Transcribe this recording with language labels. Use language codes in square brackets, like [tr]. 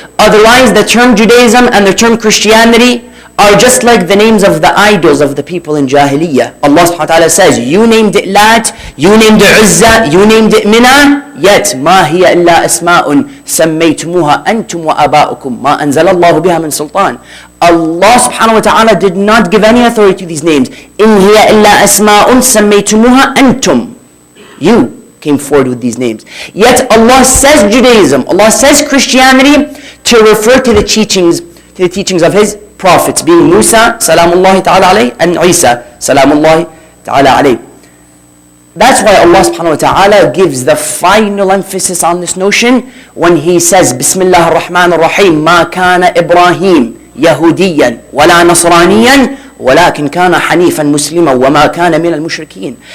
[en] Otherwise, the term Judaism and the term Christianity are just like the names of the idols of the people in Jahiliyyah. Allah subhanahu wa ta'ala says, you named it Lat, you named it Uzza, you named it Mina, yet [ar] ما هي إلا أسماء سميتموها أنتم وآباؤكم ما أنزل الله بها من سلطان. [en] Allah subhanahu wa ta'ala did not give any authority to these names. [ar] إن هي إلا أسماء سميتموها أنتم. [en] You came forward with these names. Yet Allah says Judaism, Allah says Christianity to refer to the teachings of His prophets, being Musa, salamullahi ta'ala alayhi, and Isa, salamullahi ta'ala alayhi. That's why Allah subhanahu wa ta'ala gives the final emphasis on this notion when He says, Bismillah ar-Rahman ar-Rahim, [ar] Ma kana Ibrahim Yahudiyan wala Nasraniyan ولكن كان حنيفا مسلما وما كان من المشركين.